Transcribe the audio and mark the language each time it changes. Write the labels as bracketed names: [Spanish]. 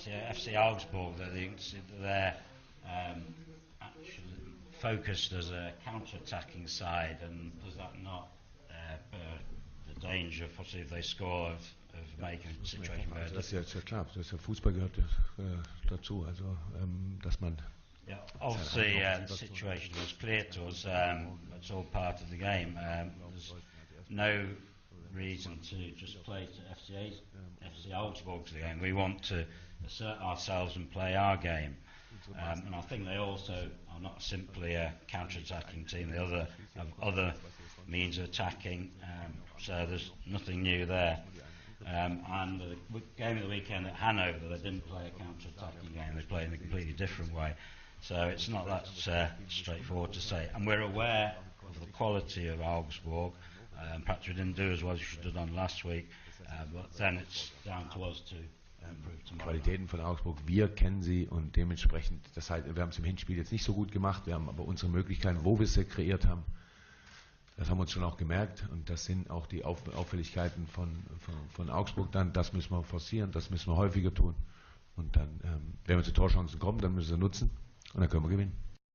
[English] FC Augsburg, they're actually focused as a counter-attacking side, and does that not the danger, possibly if they score, of making a situation better? [German] Das ist ja klar, Fußball gehört dazu, also dass man. [English] Yeah, obviously the situation was clear to us. It's all part of the game. There's no reason to just play to FC Augsburg's game. We want to assert ourselves and play our game. And I think they also are not simply a counter-attacking team. They have other means of attacking. So there's nothing new there. And the game of the weekend at Hanover, they didn't play a counter-attacking game. They played in a completely different way. So it's not that straightforward to say. And we're aware of the quality of Augsburg. Perhaps we didn't do as well as we should have done last week. But then it's down to us to improve tomorrow. [German] Qualitäten von Augsburg, wir kennen sie und dementsprechend, das heißt, wir haben es im Hinspiel jetzt nicht so gut gemacht, wir haben aber unsere Möglichkeiten, wo wir es kreiert haben, das haben wir uns schon auch gemerkt und das sind auch die Auffälligkeiten von Augsburg dann, das müssen wir forcieren, das müssen wir häufiger tun und dann, wenn wir zu Torchancen kommen, dann müssen wir sie nutzen und dann können wir gewinnen.